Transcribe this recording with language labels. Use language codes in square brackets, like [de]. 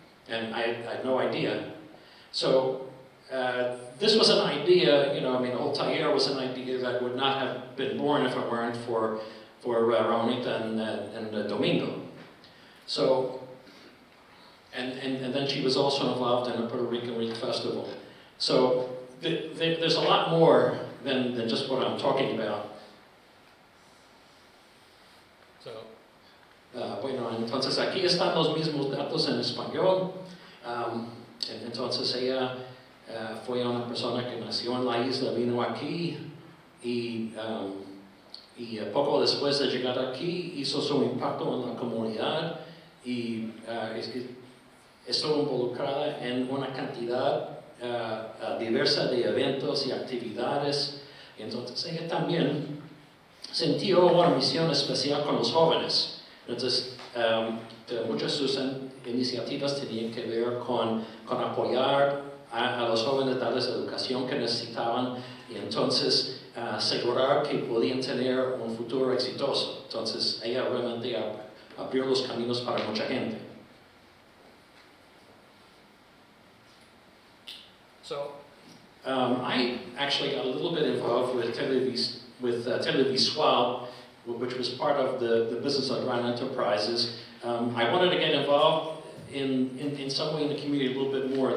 [en] And I had no idea. So this was an idea, the whole Taller was an idea that would not have been born if it weren't for Ramonita and Domingo. So, and then she was also involved in the Puerto Rican Week Festival. So there's a lot more than just what I'm talking about. [es] So, bueno, entonces aquí están los mismos datos en español. Entonces ella fue una persona que nació en la isla, vino aquí y poco después de llegar aquí hizo su impacto en la comunidad y estuvo involucrada en una cantidad diversa de eventos y actividades. Entonces ella también sintió una misión especial con los jóvenes. Entonces muchas de sus iniciativas tenían que ver con apoyar a los jóvenes, darles la educación que necesitaban, y entonces asegurar que podían tener un futuro exitoso. Entonces, ella realmente abrió los caminos para mucha gente. [en] So, I actually got a little bit involved with Televisual, which was part of the business of Negron Enterprises. I wanted to get involved in some way in the community a little bit more.